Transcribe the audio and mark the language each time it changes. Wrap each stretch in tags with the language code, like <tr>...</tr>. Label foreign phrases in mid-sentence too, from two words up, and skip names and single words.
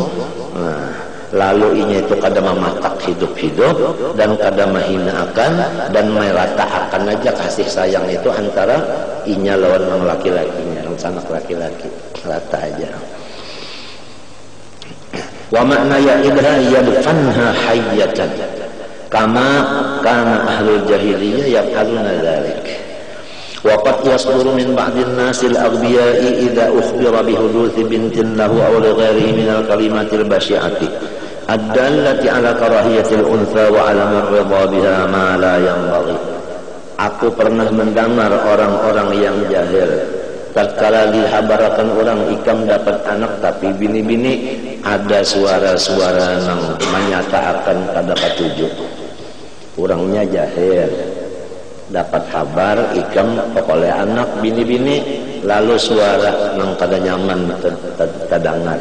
<bjn>Nah, lalu inya itu kada mematak hidup-hidup dan kada menghinakan dan meratakan aja kasih sayang itu antara inya lawan orang laki-lakinya, anak laki-laki, rata aja.</bjn> <ar>ومعنى يئدها يدفنها حية كما كان أهل الجاهلية يفعلون ذلك. وقد يصدر من بعض الناس الأغبياء إذا أخبر بحدوث بنت له أو لغيره من الكلمات البشيعة الدالة على كراهية الأنثى وعلى الرضا بها ما لا ينبغي.</ar> <bjn>Aku pernah mendengar orang-orang yang jahil tatkala dihabarakan orang ikam dapat anak tapi bini-bini ada suara-suara yang menyatakan kada ketujuh. Orangnya jahil dapat kabar ikam oleh anak bini-bini, lalu suara nang kada nyaman terdengar.</bjn>